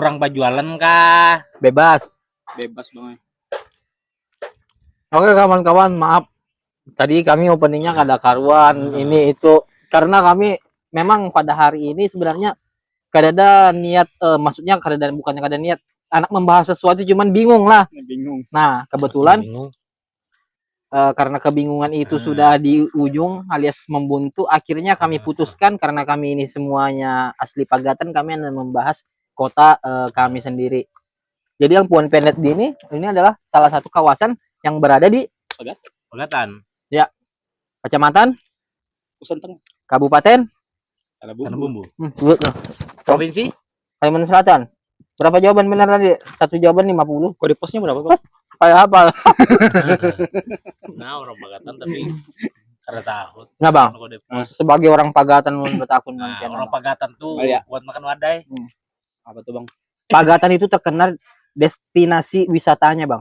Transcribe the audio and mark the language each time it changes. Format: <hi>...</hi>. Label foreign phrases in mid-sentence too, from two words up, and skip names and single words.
<bjn>Kurang bajualan kah? Bebas. Bebas Bang. Oke kawan-kawan, maaf. Tadi kami openingnya kada karuan ini itu karena kami memang pada hari ini sebenarnya kada ada niat, maksudnya bukannya kada niat anak membahas sesuatu, cuman bingung lah. Bingung. Nah kebetulan Bingung. karena kebingungan itu sudah di ujung alias membuntu, akhirnya kami putuskan karena kami ini semuanya asli Pagatan, kami akan membahas kota kami sendiri. Jadi yang Puan Pendet ini adalah salah satu kawasan yang berada di Pagatan. Kecamatan, Usan Tengah. Kabupaten, Ada Tanah bumbu. Bumbu. Provinsi? Kalimantan Selatan. Berapa jawaban benar tadi? Satu jawaban 50. Kode posnya berapa Bang? Kayak apa? Nah, orang Pagatan tapi kada tahu. Nah bang, Kode pos. sebagai orang Pagatan bertakun Nah, orang Pagatan tuh Oh, iya. buat makan wadai. Apa tuh Bang? Pagatan itu terkenal destinasi wisatanya bang.</bjn>